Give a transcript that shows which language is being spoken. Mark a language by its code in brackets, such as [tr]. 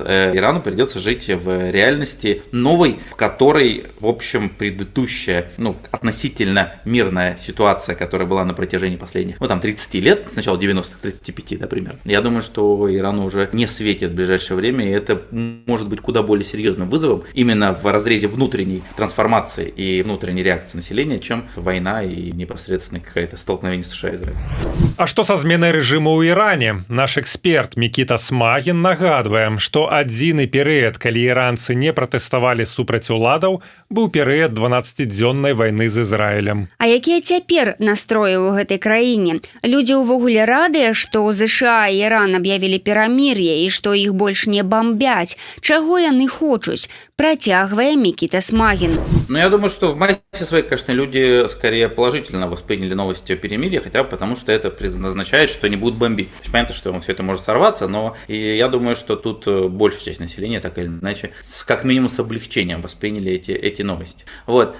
[ru] Ирану придется жить в реальности новой, в которой, в общем, предыдущая, относительно мирная ситуация, которая была на протяжении последних, 30 лет, с начала 90-х, 35, да, примерно. Я думаю, что Ирану уже не светит в ближайшее время, и это может быть куда более серьезным вызовом именно в разрезе внутренней трансформации и внутренней реакции населения, чем война и непосредственно какое-то столкновение США и Израиля. [be] А што са зменай рэжыму ў Іране? Наш эксперт Мікіта Смагін нагадвае, што адзіны перыяд, калі іранцы не пратэставалі супраць уладаў, быў перыяд 12-дзённай вайны з Ізраілем. А якія цяпер настроі ў гэтай краіне? Людзі ўвогуле радыя, што ЗША і Іран аб'явілі перамір'е і што іх больш не бомбяць. Чаго яны хочуць? Працягвае Мікіта Смагін. [ru] Я думаю, что в массе своей, конечно, люди скорее положительно восприняли новости о перемирии, хотя бы потому, что это означает, что они будут бомбить. То есть, понятно, что все это может сорваться, но и я думаю, что тут большая часть населения, так или иначе, как минимум с облегчением восприняли эти новости. Вот.